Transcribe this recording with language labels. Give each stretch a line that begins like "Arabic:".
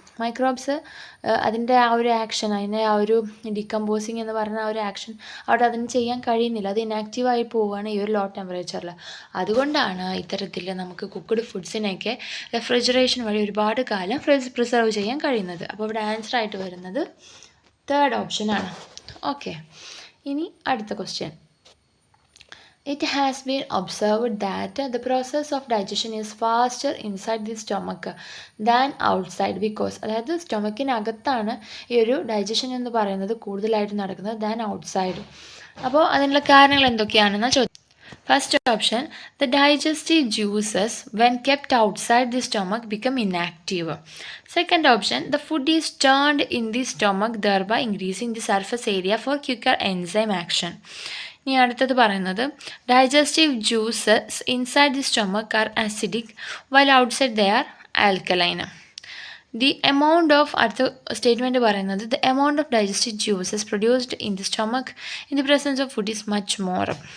Malayalam: Microbes അതിൻ്റെ ആ ഒരു ആക്ഷൻ, അതിൻ്റെ ആ ഒരു ഡീകമ്പോസിങ് എന്ന് പറയുന്ന ആ ഒരു ആക്ഷൻ അവിടെ അതിന് ചെയ്യാൻ കഴിയുന്നില്ല, അത് ഇനാക്റ്റീവായി പോവുകയാണ് ഈ ഒരു ലോ ടെമ്പറേച്ചറിൽ. അതുകൊണ്ടാണ് ഇത്തരത്തിൽ നമുക്ക് കുക്ക്ഡ് ഫുഡ്സിനെയൊക്കെ റെഫ്രിജറേഷൻ വഴി ഒരുപാട് കാലം പ്രിസർവ് ചെയ്യാൻ കഴിയുന്നത്. അപ്പോൾ ഇവിടെ ആൻസറായിട്ട് വരുന്നത് തേർഡ് ഓപ്ഷനാണ്. ഓക്കെ, ഇനി അടുത്ത question.
English: It has been observed that the process of digestion is faster inside the stomach than outside because,
Malayalam: അതായത് സ്റ്റൊമക്കിനകത്താണ് ഈ ഒരു ഡൈജഷൻ എന്ന് പറയുന്നത് കൂടുതലായിട്ട് നടക്കുന്നത് ദാൻ ഔട്ട്സൈഡ്. അപ്പോൾ അതിനുള്ള കാരണങ്ങൾ എന്തൊക്കെയാണെന്ന് ചോദിച്ചു.
English: First option, the digestive juices when kept outside the stomach become inactive. Second option, the food is turned in the stomach, thereby increasing the surface area for quicker enzyme action.
Malayalam: ഇനി അടുത്തത് പറയുന്നത്,
English: Digestive juices inside the stomach are acidic while outside they are alkaline. The amount of,
Malayalam: അടുത്ത statement പറയുന്നത്,
English: The amount of digestive juices produced in the stomach in the presence of food is much more.